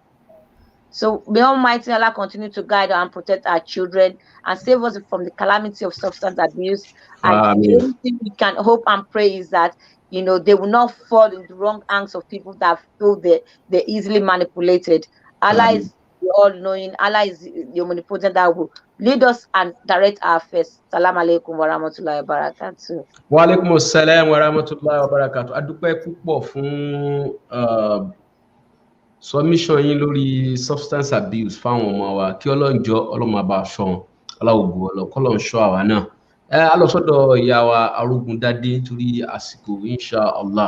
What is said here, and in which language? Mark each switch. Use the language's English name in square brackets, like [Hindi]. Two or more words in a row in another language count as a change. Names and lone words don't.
[English] So may Almighty Allah continue to guide and protect our children and save us from the calamity of substance abuse. And the only thing we can hope and pray is that, you know, they will not fall in the wrong hands of people that feel they're easily manipulated. Allah is the all-knowing. Allah is the omnipotent that will lead us and direct our affairs. [Arabic] سلام عليكم ورحمة الله وبركاته. وعليكم السلام ورحمة الله وبركاته. [Yoruba] A dúpẹ́ púpọ̀ fún submission yín lórí [English] substance abuse [Yoruba] fáwọn ọmọ wa, kí Ọlọ́run jọ̀ọ́, Ọlọ́run máa bá a ṣọ́ wọn, Ọlọ́run ògo k'Ọlọ́run ṣọ́ àwa náà. A lọ sọ́dọ̀ ìyá wa Arógundádé torí àsìkò [Arabic] إن شاء الله.